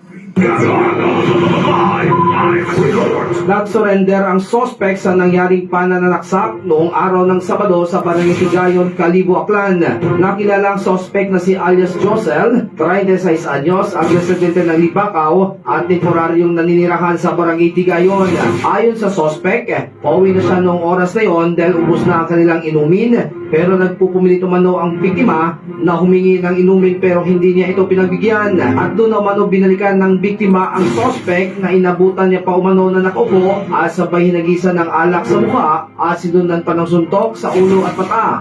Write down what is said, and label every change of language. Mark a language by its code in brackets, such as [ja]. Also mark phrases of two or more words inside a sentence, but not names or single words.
[tl] Nag-surrender ang sospek sa nangyaring pananaksak noong araw ng Sabado sa Barangay Tigayon, Kalibo, Aklan. Nakilala ang sospek na si alias Josel, 36 anyos, ang residente ng Libakaw at temporaryong naninirahan sa Barangay Tigayon. Ayon sa sospek, pauwi na siya noong oras na yon dahil ubos na ang kanilang inumin, pero nagpupumilito umano ang biktima na humingi ng inumin pero hindi niya ito pinagbigyan. At doon umano binalikan ng biktima ang sospek na inabutan niya pa umano na nakaupo at sabay hinagisan ng alak sa mukha at sinundan pa ng suntok sa ulo at mata.